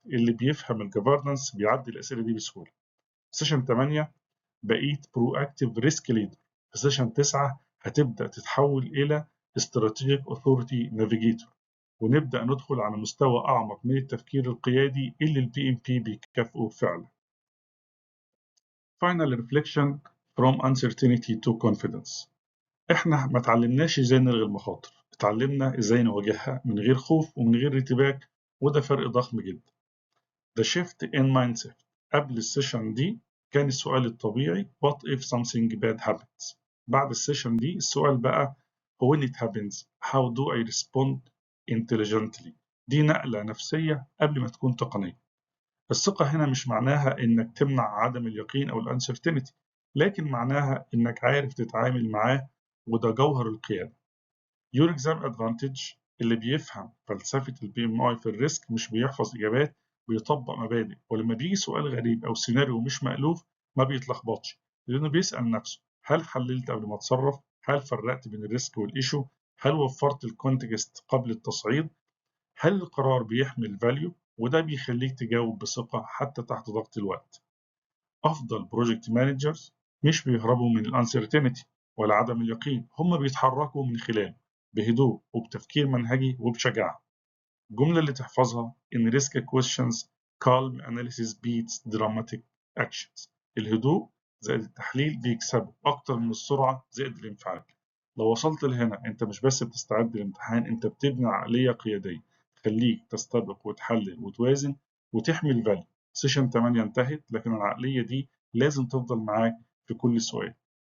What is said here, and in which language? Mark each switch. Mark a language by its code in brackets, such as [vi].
[ar] اللي بيفهم الجفرنس بيعدي الأسئلة دي بسهولة. سيشن 8 بقيت [en] Proactive risk leader. [ar] في سيشن 9 هتبدأ تتحول إلى [en] strategic authority navigator, [ar] ونبدأ ندخل على مستوى أعمق من التفكير القيادي اللي البي ام بي بيكافئه فعلا. [en] Final reflection from uncertainty to confidence. [ar] إحنا ما اتعلمناش إزاي نلغي المخاطر، اتعلمنا إزاي نواجهها من غير خوف ومن غير ارتباك، وده فرق ضخم جدا. [en] The shift in mindset. [ar] قبل السيشن دي كان السؤال الطبيعي [en] what if something bad happens. [ar] بعد السيشن دي السؤال بقى [en] when it happens how do I respond intelligently. [ar] دي نقلة نفسية قبل ما تكون تقنية. الثقة هنا مش معناها إنك تمنع عدم اليقين أو الانسرتينتي، لكن معناها إنك عارف تتعامل معاه، وده جوهر القيادة. [en] Your exam advantage. [ar] اللي بيفهم فلسفة البي ام اي في الريسك مش بيحفظ إجابات، بيطبق مبادئ، ولما بيجي سؤال غريب أو سيناريو مش مألوف ما بيتلخبطش، لأنه بيسأل نفسه هل حللت قبل ما أتصرف؟ هل فرقت بين الريسك والإيشو؟ هل وفرت الكونتكست قبل التصعيد؟ هل القرار بيحمل فاليو؟ وده بيخليك تجاوب بثقة حتى تحت ضغط الوقت. أفضل بروجكت مانجرز مش بيهربوا من الانسرتينتي ولا عدم اليقين، هم بيتحركوا من خلاله بهدوء وبتفكير منهجي وبشجاعة. الجملة اللي تحفظها [en] in risk questions calm analysis beats dramatic actions. [ar] الهدوء زائد التحليل بيكسبوا أكتر من السرعة زائد الانفعال. لو وصلت لهنا أنت مش بس بتستعد للامتحان، أنت بتبني عقلية قيادية تخليك تستبق وتحلل وتوازن وتحمي الفاليو. سيشن 8 انتهت، لكن العقلية دي لازم تفضل معاك في كل سؤال.